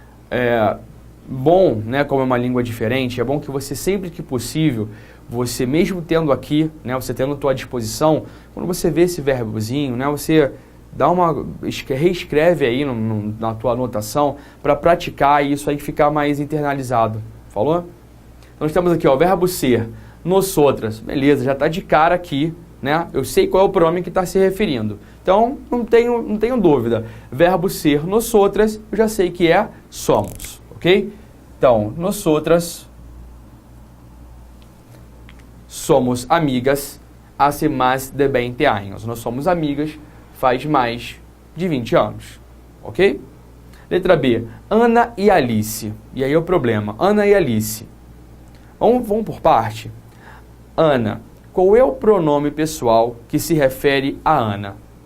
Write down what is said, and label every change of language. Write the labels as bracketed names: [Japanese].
[Portuguese] É bom, né, como é uma língua diferente, é bom que você sempre que possível, você mesmo tendo aqui, né, você tendo à tua disposição, quando você vê esse verbozinho, né, você dá reescreve aí na tua anotação para praticar e isso aí ficar mais internalizado. Falou? Então nós temos aqui, ó, o verbo ser, nos outras. Beleza, já está de cara aqui, né? Eu sei qual é o pronome que está se referindo. Então, não tenho dúvida. Verbo ser, nos outras, eu já sei que é somos, ok? Então, [Spanish] nos outras, somos amigas hace más de 20 años. [Portuguese] Nós somos amigas faz mais de 20 anos, ok? Letra B, Ana e Alice. E aí é o problema, Ana e Alice. Vamos por parte. Ana, qual é o pronome pessoal que se refere a Ana?